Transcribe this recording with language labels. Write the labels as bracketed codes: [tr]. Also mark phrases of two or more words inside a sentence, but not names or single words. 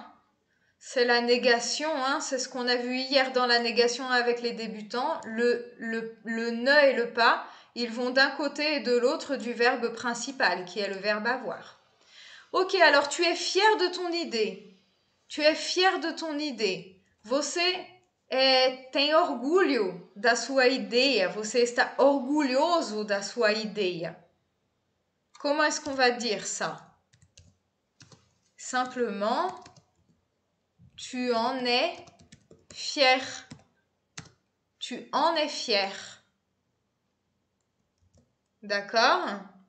[fr] C'est la négation, hein. C'est ce qu'on a vu hier dans la négation avec les débutants. Le ne et le pas, ils vont d'un côté et de l'autre du verbe principal, qui est le verbe avoir. Ok, alors tu es fier de ton idée. Tu é fier de ton idée. [pt] Você tem orgulho da sua ideia. Você está orgulhoso da sua ideia. [fr] Comment est-ce qu'on va dire ça? Simplement, tu en es fier. Tu en es fier. D'accord?